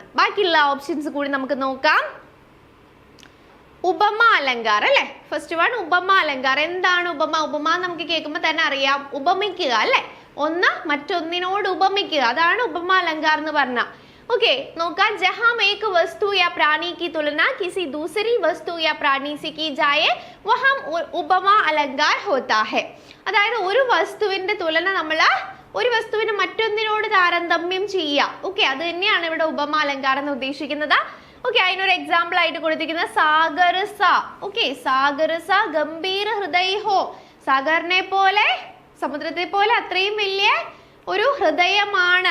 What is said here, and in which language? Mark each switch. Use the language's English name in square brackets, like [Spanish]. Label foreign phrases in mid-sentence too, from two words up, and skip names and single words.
[Malayalam] ബാക്കിയുള്ള ഓപ്ഷൻസ് കൂടി നമുക്ക് നോക്കാം. [Hindi] उपमा अलंकार [Malayalam] അല്ലെ? [English] first one [Hindi] उपमा अलंकार. [Malayalam] എന്താണ് ഉപമ? ഉപമ നമുക്ക് കേൾക്കുമ്പോൾ തന്നെ അറിയാം, ഉപമിക്കുക അല്ലെ? ഒന്ന് മറ്റൊന്നിനോട് ഉപമിക്കുക, അതാണ് [Hindi] उपमा अलंकार [Malayalam] എന്ന് പറഞ്ഞ. ओके, നോക്കാം. [Hindi] जहाँ एक वस्तु या प्राणी की तुलना किसी दूसरी वस्तु या प्राणी से की जाए वहाँ उपमा अलंकार होता है. [Malayalam] അതായത് ഒരു വസ്തുവിന്റെ തുലന നമ്മൾ ഒരു വസ്തുവിനെ മറ്റൊന്നിനോട് താരതമ്യം ചെയ്യുക. ഓക്കെ, അത് തന്നെയാണ് ഇവിടെ ഉപമ അലങ്കാരം എന്ന് ഉദ്ദേശിക്കുന്നത്. ഓക്കെ, അതിനൊരു എക്സാമ്പിൾ ആയിട്ട് കൊടുത്തിരിക്കുന്നത് സാഗരസ. [Hindi] ഓക്കെ, सागर सा गंभीर हृदय हो. [Malayalam] സാഗറിനെ പോലെ, സമുദ്രത്തെ പോലെ അത്രയും വലിയ ഒരു ഹൃദയമാണ്.